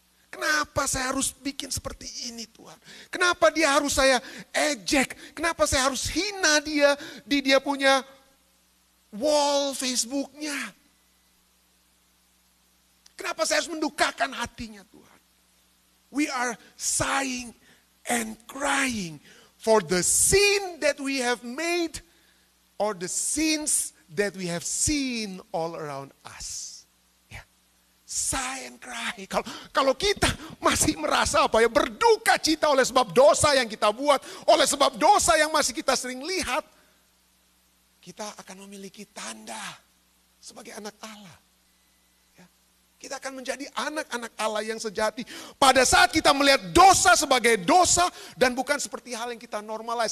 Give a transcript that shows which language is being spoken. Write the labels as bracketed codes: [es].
[id] Kenapa saya harus bikin seperti ini Tuhan? Kenapa dia harus saya ejek? Kenapa saya harus hina dia di dia punya wall Facebooknya? Kenapa saya harus mendukakan hatinya Tuhan? [en] We are sighing and crying for the sin that we have made or the sins that we have seen all around us. Ya. Sigh and cry. [id] Kalau kita masih merasa apa ya, berduka cita oleh sebab dosa yang kita buat, oleh sebab dosa yang masih kita sering lihat, kita akan memiliki tanda sebagai anak Allah. Kita akan menjadi anak-anak Allah yang sejati. Pada saat kita melihat dosa sebagai dosa dan bukan seperti hal yang kita normalize.